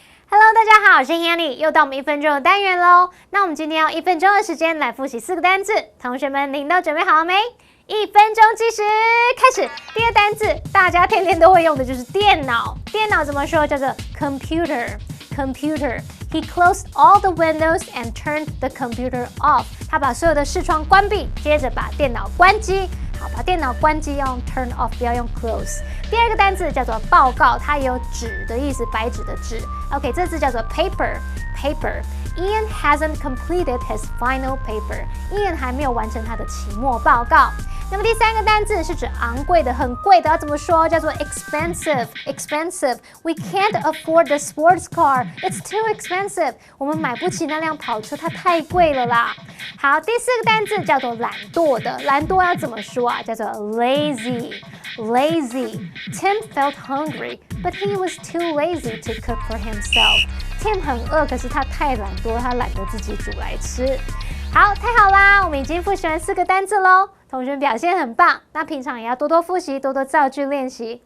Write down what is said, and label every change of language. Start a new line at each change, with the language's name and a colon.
Chinese: Hello， 大家好，我是 Hanny， 又到我们1分钟的单元喽。那我们今天用1分钟的时间来复习4个单字，同学们您都准备好了没？1分钟计时开始。第一个单字，大家天天都会用的就是电脑。电脑怎么说？叫做
English: computer。He closed all the windows and turned the computer off.
Chinese: 他把所有的视窗关闭，接着把电脑关机。好，把电脑关机要用 turn off， 不要用 close。第二个单字叫做报告，它也有纸的意思，白纸的纸。OK， 这字叫做 paper。
English: Ian hasn't completed his final paper.
Chinese: Ian 还没有完成他的期末报告。那么第3个单字是指昂贵的、很贵的，要怎么说？叫做
English: expensive。expensive. We can't afford the sports car. It's too expensive.
Chinese: 我们买不起那辆跑车，它太贵了啦。好，第4个单字叫做懒惰的，懒惰要怎么说啊？叫做 lazy。lazy.
English: Tim felt hungry, but he was too lazy to cook for himself.
Chinese: Tim 很饿，可是他太懒惰，他懒得自己煮来吃。好，太好啦，我们已经复习完4个单字咯。同学们表现很棒，那平常也要多多复习，多多造句练习。